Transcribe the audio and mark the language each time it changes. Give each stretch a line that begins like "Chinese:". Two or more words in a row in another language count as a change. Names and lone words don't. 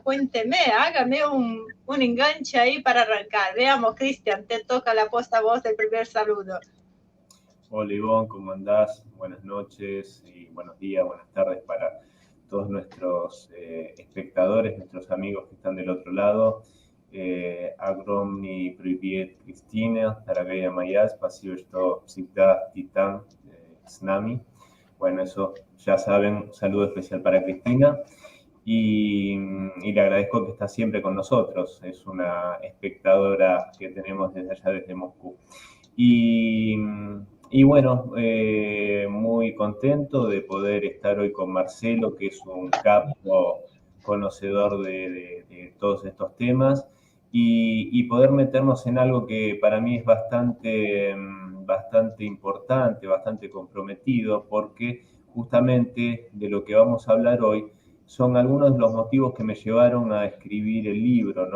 Spanish: Cuénteme, hágame un enganche ahí para arrancar. Veamos, Cristian, te toca la posta voz del primer saludo. Hola Ivonne, ¿cómo andás? Buenas noches y buenos días, buenas tardes para todos nuestros espectadores, nuestros amigos que están del otro lado.
Russian: Огромный привет, Кристина, дорогая моя, спасибо, что всегда ты там с нами.
Spanish: Bueno, eso ya saben, un saludo especial para Cristina y le agradezco que está siempre con nosotros. Es una espectadora que tenemos desde allá, desde Moscú. Y, y bueno, muy contento de poder estar hoy con Marcelo, que es un capo conocedor de todos estos temas, y poder meternos en algo que para mí es bastante importante, bastante comprometido, porque justamente de lo que vamos a hablar hoy son algunos de los motivos que me llevaron a escribir el libro, ¿no?